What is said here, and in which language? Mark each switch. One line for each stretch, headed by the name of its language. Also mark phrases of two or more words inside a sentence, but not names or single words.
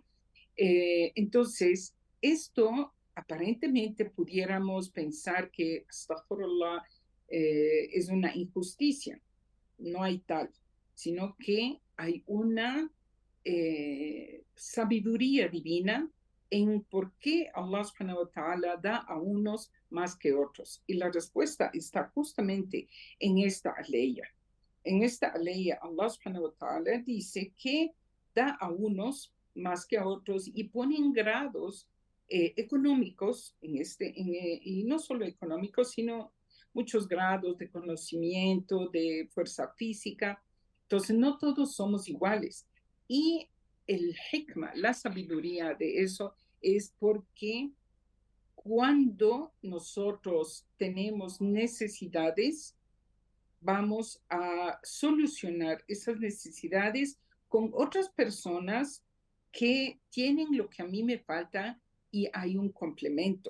Spanish: Entonces, esto aparentemente pudiéramos pensar que, astaghfirullah, es una injusticia. No hay tal, sino que hay una sabiduría divina en por qué
Arabic: الله سبحانه وتعالى
Spanish: da a unos más que otros. Y la respuesta está justamente en esta aleya. En esta aleya,
Arabic: الله سبحانه وتعالى
Spanish: dice que da a unos más que a otros y ponen grados económicos y no solo económicos, sino muchos grados de conocimiento, de fuerza física. Entonces, no todos somos iguales. Y el hikmah, la sabiduría de eso, es porque cuando nosotros tenemos necesidades, vamos a solucionar esas necesidades con otras personas que tienen lo que a mí me falta y hay un complemento.